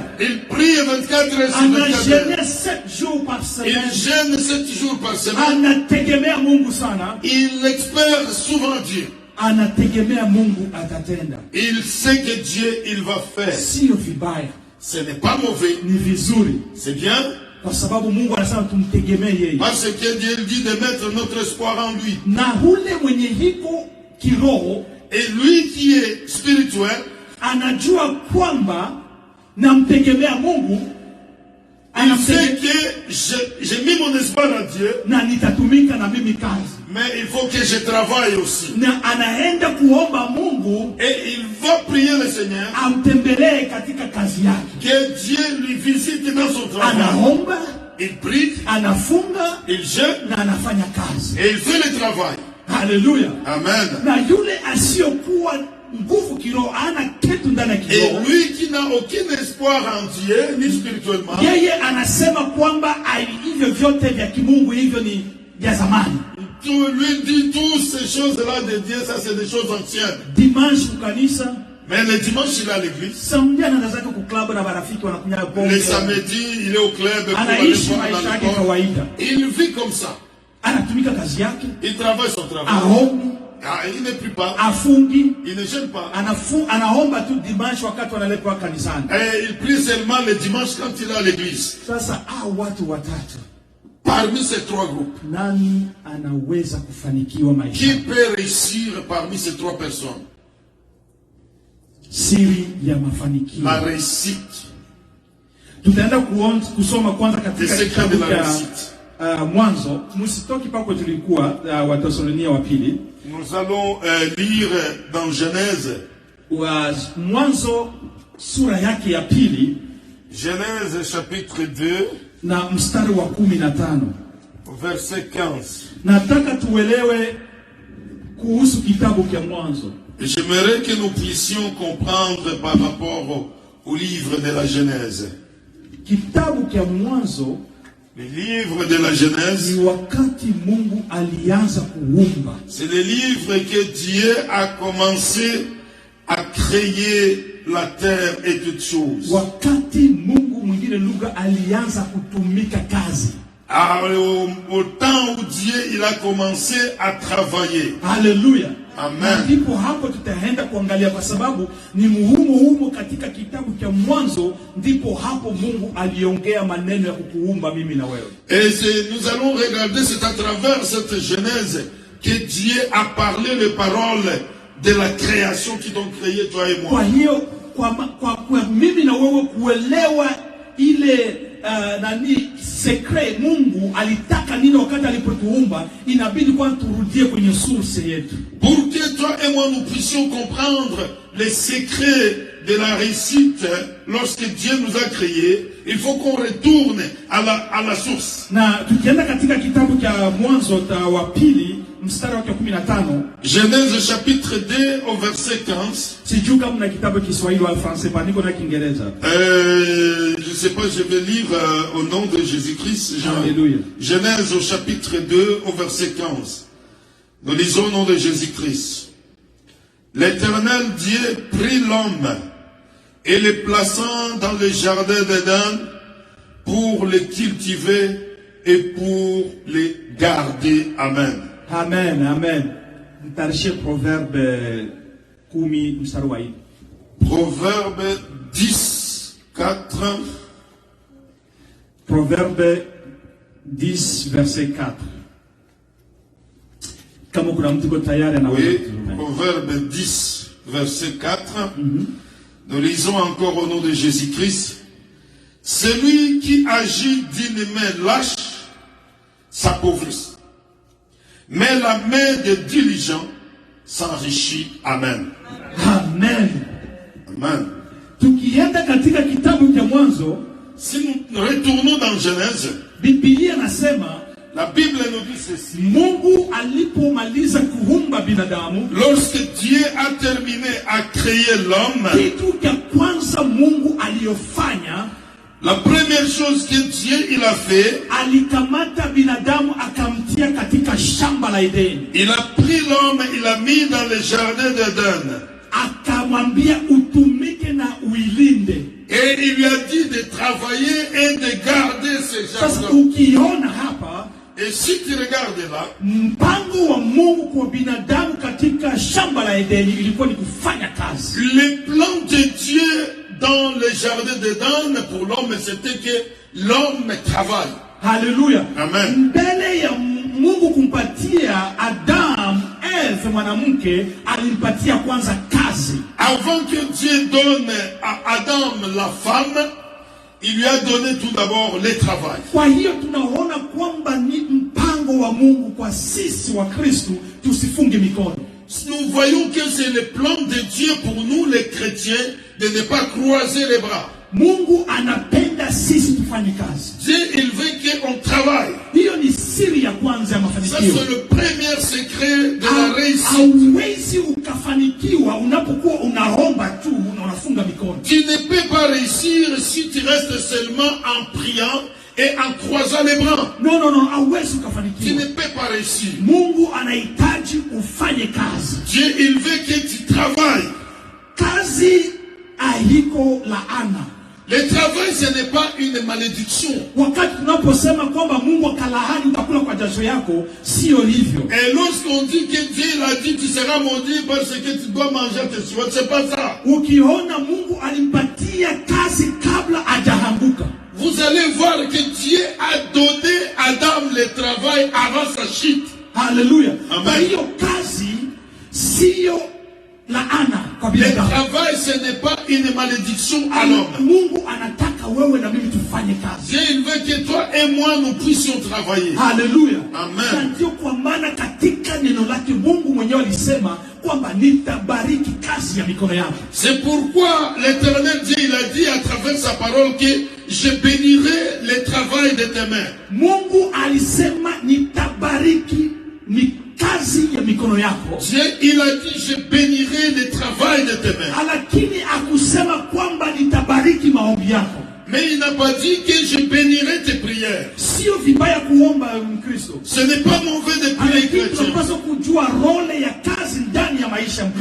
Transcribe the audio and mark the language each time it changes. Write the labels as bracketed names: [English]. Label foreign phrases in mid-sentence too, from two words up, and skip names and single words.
[French] Il prie 24 heures sur 24 heures. anagene 7 jours par Il semaine, gêne 7 jours par semaine. [Swahili] anategemea Mungu sana, [French] Il espère souvent Dieu. [Swahili] anategemea Mungu atatenda. [French] Il sait que Dieu, il va faire. [Swahili] Sio vibaya, [French] Ce n'est pas mauvais. [Swahili] ni vizuri, [French] C'est bien. [Swahili] kwa sababu Mungu anasema tumtegemee yeye. [French] Parce que Dieu dit de mettre notre espoir en lui. [Swahili] Na ule mwenye hiko kiroho [French] Et lui qui est spirituel, [Swahili] anajua kwamba namtegemea Mungu, [French] il sait que j'ai mis mon espoir en Dieu, [Swahili] na nitatumika na mimi kazi, [French] mais il faut que je travaille aussi. [Swahili] na anaenda kuomba Mungu [French] Et il va prier le Seigneur [Swahili] amtembelee katika kazi yake. [French] que Dieu lui visite dans son travail. [Swahili] Anaomba, [French] Il prie, [Swahili] anafunga [French] il jeûne [Swahili] na anafanya kazi. [French] et il fait le travail. [Swahili] Haleluya. [French] Amen. [Swahili] Na yule asiyokuwa nguvu kiroho, ana kitu ndani ya [French] Et [Swahili] kiroho, [French] lui qui n'a aucun espoir en Dieu, ni spirituellement, [Swahili] yeye anasema kwamba hivyo vyote vya kimungu hivyo ni vya zamani. [French] lui dit toutes ces choses-là de Dieu, ça c'est des choses anciennes. [Swahili] Dimanche kukanisa, [French] Mais le dimanche, il est à l'église. [Swahili] samedi anaenda zake kuklabu na marafiki wanakunywa pombe. [French] Le samedi, il est au club pour aller [Swahili] Anaishi [French] boire [Swahili] maisha [French] dans [Swahili] yake [French] le corps. [Swahili] kawaida, [French] Il vit comme ça. [Swahili] anatumika kazi yake, [French] Il travaille son travail. [Swahili] aombi, [French] Ah, il ne prie pas. [Swahili] afungi, [French] Il ne gêne pas. [Swahili] anaomba tu dimanche wakati wanaletwa kanisani. [French] Et il prie seulement le dimanche quand il est à l'église. [Swahili] Sasa watu watatu, [French] Parmi ces trois groupes, [Swahili] nani anaweza kufanikiwa [French] qui [Swahili] maisha? [French] peut réussir parmi ces trois personnes? [Swahili] Siri ya mafanikio. [French] La réussite. [Swahili] Tutaenda kusoma kwanza [French] Le [Swahili] katika [French] secret de [Swahili] kitabu [French] la [Swahili] cha [French] réussite. [Swahili] Mwanzo. Msitoki pako tulikuwa Wathesalonia wa pili. [French] Nous allons lire dans Genèse. [Swahili] Mwanzo sura yake ya pili [French] Genèse chapitre 2, [Swahili] na mstari wa 15. [French] verset 15. [Swahili] Nataka tuelewe kuhusu kitabu cha Mwanzo. [French] J'aimerais que nous puissions comprendre par rapport au livre de la Genèse. [Swahili] Kitabu cha Mwanzo [French] Le livre de la Genèse, [Swahili] ni wakati Mungu alianza kuumba. [French] c'est le livre que Dieu a commencé à créer la terre et toutes choses. [Swahili] Wakati Mungu mwingine lugha alianza kutumika kazi. [French] Au temps où Dieu il a commencé à travailler. [Swahili] Haleluya. [French] Amen. [Swahili] Ndipo hapo tutaenda kuangalia, kwa sababu ni humo katika kitabu cha Mwanzo ndipo hapo Mungu aliongea maneno ya kukuumba mimi na wewe. [French] Et nous allons regarder, c'est à travers cette Genèse que Dieu a parlé les paroles de la création qui t'ont créé toi et moi. [Swahili] Kwa hiyo kwa mimi na wewe kuelewa ile secret Mungu alitaka nini wakati alipotuumba, inabidi kwa turudie kwenye source yetu. [French] Pour que toi et moi nous puissions comprendre les secrets de la réussite lorsque Dieu nous a créés, il faut qu'on retourne à la source. [Swahili] Na tukienda katika kitabu cha Mwanzo wa pili mstari wa 15, [French] Genèse chapitre 2 au verset 15. [Swahili] Sijui kama na kitabu Kiswahili au français, pas niko na Kiingereza. [French] Je sais pas, je vais lire au nom de Jésus-Christ. Alléluia. Genèse au chapitre 2 au verset 15. Nous lisons au nom de Jésus-Christ. L'Éternel Dieu prit l'homme et le plaçant dans le jardin d'Éden pour le cultiver et pour le garder. Amen. [Swahili] Amen, amen. Mtarishe Proverbe 10 mstari wa 4. [French] Proverbe 10, 4. Proverbe 10 verset 4. [Swahili] Kama kuna mtu ko tayari na [French] oui, Proverbe 10 verset 4. Nous lisons encore au nom de Jésus-Christ. Celui qui agit d'une main lâche s'appauvrit, mais la main des diligents s'enrichit. Amen. Amen. Amen. [Swahili] Tukienda katika kitabu cha Mwanzo, [French] si nous retournons dans Genèse, [Swahili] Biblia nasema, [French] la Bible nous dit ceci. [Swahili] Mungu alipomaliza kuumba binadamu, [French] lorsque Dieu a terminé à créer l'homme, [Swahili] kitu cha kwanza Mungu aliyofanya, [French] la première chose que Dieu il a fait, [Swahili] alikamata binadamu akamtia katika shamba la Edeni. [French] Il a pris l'homme, il l'a mis dans le jardin d'Éden. [Swahili] Akamwambia utumike na uilinde. [French] Et il lui a dit de travailler et de garder ce jardin. [Swahili] Sasa ukiona hapa, [French] et si tu regardes là, [Swahili] mpango wa Mungu kwa binadamu katika shamba la Edeni ilikuwa ni kufanya kazi. [French] Le plan de Dieu dans le jardin d'Éden pour l'homme, c'était que l'homme travaille. Alléluia. Amen. [Swahili] Mbele ya Mungu kumpatia Adam, Eve mwanamke, alimpatia kwanza kazi. [French] Avant que Dieu donne à Adam la femme, il lui a donné tout d'abord le travail. [Swahili] Kwa hiyo tunaona kwamba ni mpango wa Mungu kwa sisi wa Kristo tusifunge mikono. [French] Nous voyons que c'est le plan de Dieu pour nous les chrétiens de ne pas croiser les bras. [Swahili] Mungu anapenda sisi tufanye kazi. [French] Dieu il veut qu'on travaille. [Swahili] Hiyo ni siri ya kwanza ya mafanikio. [French] Ça c'est le premier secret de la réussite. [Swahili] Hauwezi ukafanikiwa unapokuwa unaomba tu na unafunga mikono. [French] Tu ne peux pas réussir si tu restes seulement en priant et en croisant les bras. Non, non, non, [Swahili] hauwezi ukafanikiwa. [French] Tu ne peux pas réussir. [Swahili] Mungu anahitaji ufanye kazi. [French] Dieu il veut que tu travailles. [Swahili] Kazi haiko laana. [French] Le travail, ce n'est pas une malédiction. [Swahili] Wakati tunaposema kwamba Mungu akalahani utakula kwa jasho yako, sio hivyo. [French] Et lorsqu'on dit que Dieu l'a dit, tu seras maudit parce que tu dois manger tes soins, c'est pas ça. [Swahili] Ukiona Mungu alimpatia kazi kabla hajaanguka, [French] vous allez voir que Dieu a donné à Adam le travail avant sa chute. Alléluia. Amen. [Swahili] Hiyo kazi sio laana kwa [French] Le [Swahili] binadamu. [French] travail, ce n'est pas une malédiction à l'homme. [Swahili] Mungu anataka wewe na mimi tufanye kazi. [French] Dieu il veut que toi et moi nous puissions travailler. Alléluia. Amen. [Swahili] Ndio kwa maana katika neno lake Mungu mwenyewe alisema kwamba nitabariki kazi ya mikono yako. [French] C'est pourquoi l'Éternel Dieu il a dit à travers sa parole que je bénirai le travail de tes mains. [Swahili] Mungu alisema nitabariki kazi ya mikono yako. [French] Dieu il a dit je bénirai le travail de tes mains. [Swahili] Lakini akusema kwamba nitabariki maombi yako. [French] Mais il n'a pas dit que je bénirai tes prières. [Swahili] Sio vibaya kuomba Mkristo. [French] Ce n'est pas mauvais de prier chrétien. [Swahili] Tunapaswa kujua role ya kazi ndani ya maisha ya